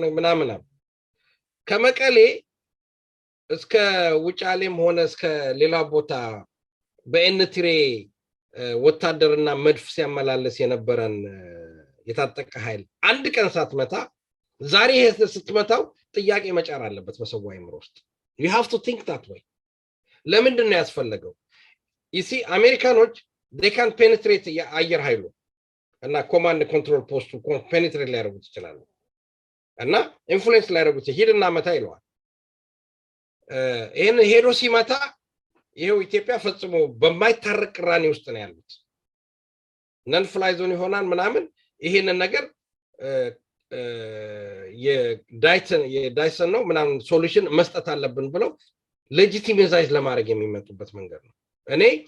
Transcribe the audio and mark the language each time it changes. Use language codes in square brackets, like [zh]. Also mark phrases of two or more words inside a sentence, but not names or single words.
[am] ምናምን ከመቀሌ እስከ ውጫሌም ሆነ እስከ ሌላ ቦታ በኤንትሬ ወታደርና መድፍ ሲያመላለስ የነበረን የታጠቀ ኃይል አንድ ቀን ሳትመታ ዛሬ ስትመታው ጥያቄ መጫር አለበት በሰው አይምሮ ውስጥ [en] you have to think that way [am] ለምንድን ነው ያስፈልገው አሜሪካኖች [en] they can penetrate [am] የአየር ኃይሉ እና [en] command control post [am] penetrate ሊያደርጉት ይችላሉ እና ኢንፍሉዌንስ ሊያደርጉት ሄድና መታ ይለዋል ይሄን ሄዶ ሲመታ ይሄው ኢትዮጵያ ፈጽሞ በማይታረቅ ቅራኔ ውስጥ ነው ያሉት [en] no fly zone [am] ይሆናል ምናምን ይሄንን ነገር የዳይሰን ነው ምናምን ሶሉሽን መስጠት አለብን ብለው ሌጂቲማይዝ ለማድረግ የሚመጡበት መንገድ ነው እኔ